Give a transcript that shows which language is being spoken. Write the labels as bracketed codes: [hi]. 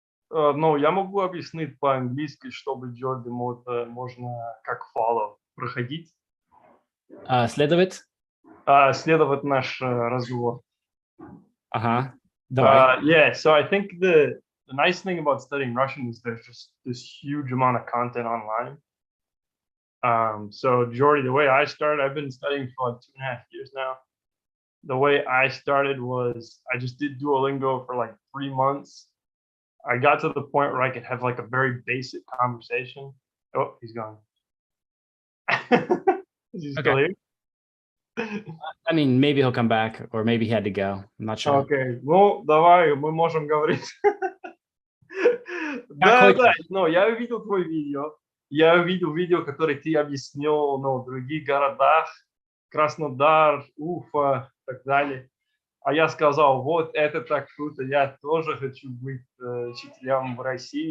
[ru] Ну, я могу объяснить по-английски, чтобы Джорди можно как follow проходить, Следовать? следовать наш разговор. Ага, давай. [en] Yeah, so I think the nice thing about studying Russian is there's just this huge amount of content online. So Jordy, the way I started, I've been studying for like 2.5 years now. The way I started was I just did Duolingo for like 3 months. I got to the point where I could have like a very basic conversation. Oh, he's gone. Is he still here? I mean, maybe he'll come back, or maybe he had to go. I'm not sure. [ru] Окей, ну давай, мы можем говорить. Да, но я увидел твое видео. Я увидел видео, которое ты объяснил, в других городах, Краснодар, Уфа и так далее. А я сказал, вот это так круто, я тоже хочу быть учителем в России.